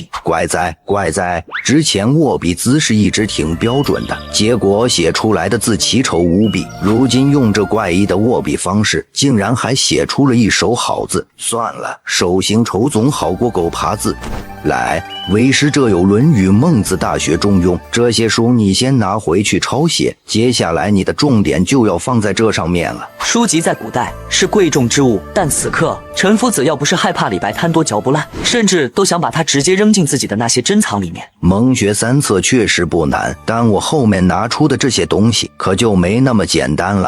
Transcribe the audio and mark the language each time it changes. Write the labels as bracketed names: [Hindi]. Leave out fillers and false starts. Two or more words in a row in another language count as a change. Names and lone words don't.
[Chinese] 怪哉，之前握筆姿勢一直挺標準的，結果寫出來的字奇醜無比，如今用這怪異的握筆方式，竟然還寫出了一手好字。算了，手行丑總好過狗爬字。來，為師這有《論語》《孟子》《大學》《中庸》這些書，你先拿回去抄寫。接下來你的重點就要放在這上面了。書籍在古代是貴重之物，但此刻陳夫子要不是害怕李白貪多嚼不爛，甚至都想把它直接扔進自己的那些珍藏裡面。蒙學三冊確實不難，但我後面拿出的這些東西可就沒那麼簡單了。